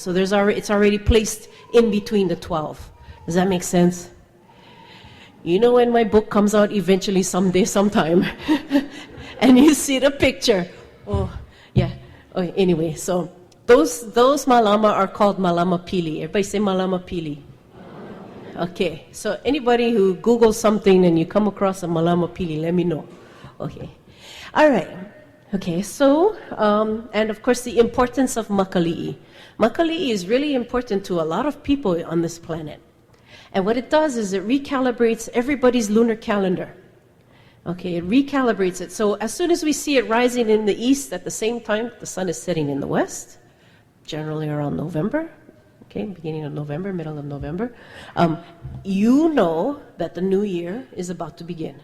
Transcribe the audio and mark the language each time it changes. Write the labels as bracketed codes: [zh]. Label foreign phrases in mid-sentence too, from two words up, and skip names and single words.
[en] So it's already placed in between the 12. Does that make sense? When my book comes out eventually someday, sometime, and you see the picture. Oh, yeah. Okay, anyway, so those malama are called [haw] malama pili. [en] Everybody say [haw] malama pili. [en] Okay, so anybody who Googles something and you come across a [haw] malama pili, [en] let me know. Okay. All right. Okay, so, and of course the importance of makali'i. Makali'i is really important to a lot of people on this planet. And what it does is it recalibrates everybody's lunar calendar. Okay, it recalibrates it. So as soon as we see it rising in the east at the same time the sun is setting in the west, generally around November, okay, beginning of November, middle of November, you know that the new year is about to begin.